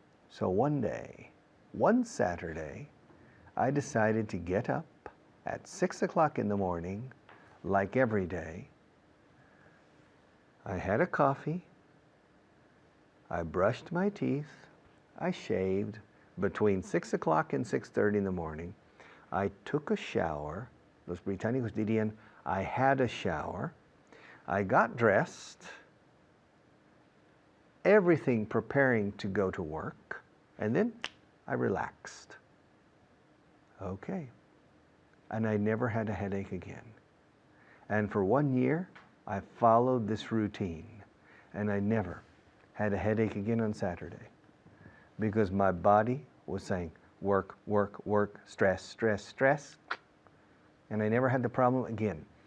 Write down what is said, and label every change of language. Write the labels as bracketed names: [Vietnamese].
[English] So one Saturday, I decided to get up at 6 o'clock in the morning, like every day. I had a coffee, I brushed my teeth, I shaved between 6 o'clock and 6:30 in the morning. I took a shower. [Spanish] Los británicos dirían, [English] I had a shower. I got dressed, everything preparing to go to work, and then I relaxed. Okay. And I never had a headache again. And for 1 year, I followed this routine, and I never had a headache again on Saturday because my body was saying, work, work, work, stress, stress, stress, and I never had the problem again.